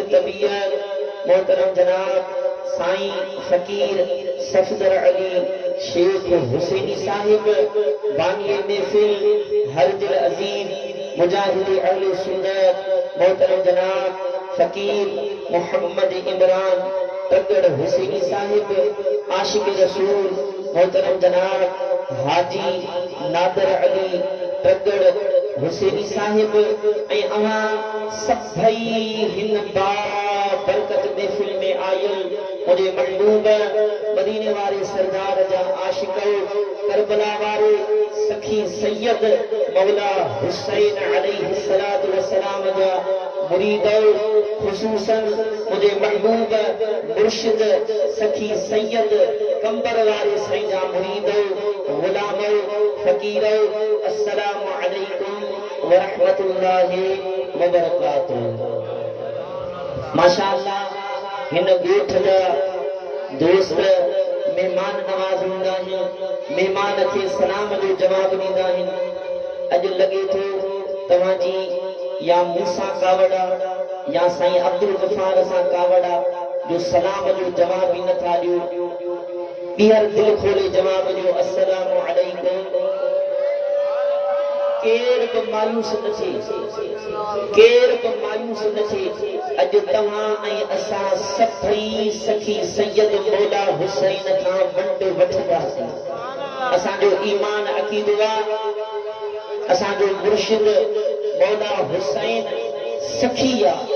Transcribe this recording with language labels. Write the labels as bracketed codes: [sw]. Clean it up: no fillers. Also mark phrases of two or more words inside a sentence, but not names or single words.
[sd] तबीयत मोहतरम जनाब साईं फकीर सफदर अली शेख हुसैनी साहिब बानी महफिल हर दिल अजीज मुजाहिद अहले सुन्नत मोहतरम जनाब फकीर मोहम्मद इमरान तगड़ हुसैनी साहिब आशिक रसूल मोहतरम जनाब हाजी हाजी नादर अली ट्रगड़ हुसैनी साहिब ऐं अवां सभई हिन बरकत महफिल में आयल मुझे महबूब मदीने वाले सरदार जा आशिक करबला वाले सखी सैयद मौला हुसैन [ar] عليه الصلاة والسلام [sd] जा मुरीद खुसूसन मुझे महबूब मुर्शिद सखी सैयद कंबर वाले साईं जा मुरीद गुलाम फकीर [ar] السلام عليكم ورحمة الله وبركاته. [sd] माशाअल्लाह हिन ॻोठ जा दोस्त मेहमान नवाज़ हूंदा आहिनि, मेहमान खे सलाम जो जवाब ॾींदा आहिनि। अॼु लॻे थो तव्हांजी या मूंसां कावड़ा या साईं अब्दुल गफ़ार सां कावड़ा जो सलाम जो जवाब ई नथा ॾियो। ॿीहर दिल खोले जवाब ॾियो [ar] السلام عليكم. [sd] केर बि मायूस न थिए, केर बि मायूस न थिए। अॼु तव्हां ऐं असां सभई सखी सैयद मौला हुसैन खां वंड वठंदासीं। असांजो ईमान अक़ीदो आहे, असांजो मुर्शिद मौला हुसैन सखी आहे।